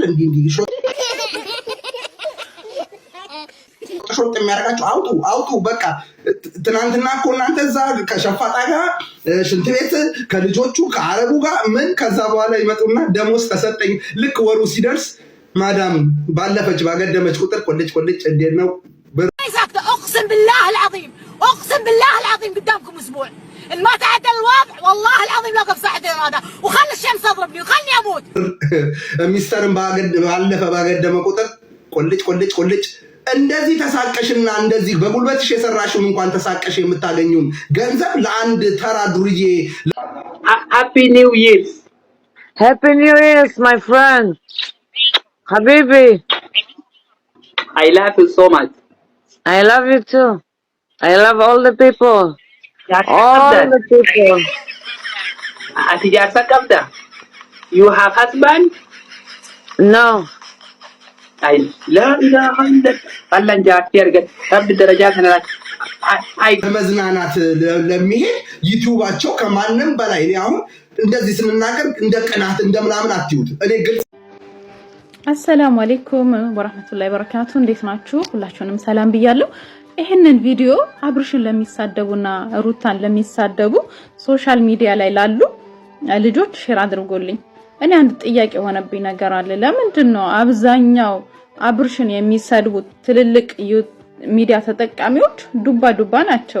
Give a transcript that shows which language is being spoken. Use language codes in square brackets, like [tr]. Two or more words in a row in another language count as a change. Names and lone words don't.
[am] እንዲህ ሾጥ የሚያደርጋችሁ አውጡ። በቃ ትናንትና እኮ እናንተ እዛ ከሸፋጣ ጋር ሽንት ቤት ከልጆቹ ከአረቡ ጋር ምን ከዛ በኋላ ይመጡና ደሞዝ ተሰጠኝ ልክ ወሩ ሲደርስ ማዳም ባለፈች ባገደመች ቁጥር ቆልጭ እንዴት ነው [ar] اقسم بالله العظيم قدامكم اسبوع ان ما تعدل الوضع والله العظيم لا اقف ساعتين هذا وخلي الشمس تضربني وخلني اموت. [am] ሚስተርን ባለፈ ባገደመ ቁጥር ቆልጭ እንደዚህ ተሳቀሽና እንደዚህ በጉልበትሽ የሰራሽውን እንኳን ተሳቀሽ የምታገኙን ገንዘብ ለአንድ ተራ ዱርዬ [en] Happy New Year's my friend Habibi. I love you so much. I love you too. I love all the people. The people. You have husband? No. [ar] لا إله إلا الله جاتي أرجع رب درجات هنا [am] መዝናናት ለሚሄድ ዩቲዩባቸው ከማንም በላይ ነው። አሁን እንደዚህ ስንናገር እንደ ቅናት እንደምናምን አትዩት። እኔ ግልጽ [ar] السلام عليكم ورحمة الله وبركاته። [am] እንዴት ናችሁ? ሁላችሁንም ሰላም ብያለሁ። ይሄንን ቪዲዮ አብርሽን ለሚሳደቡና ሩታን ለሚሳደቡ [en] social media [am] ላይ ላሉ ልጆች ሼር አድርጎልኝ። እኔ አንድ ጥያቄ ሆነብኝ ነገር አለ። ለምንድን ነው አብዛኛው አብርሽን የሚሰድቡት ትልልቅ ሚዲያ ተጠቃሚዎች ዱባ ናቸው?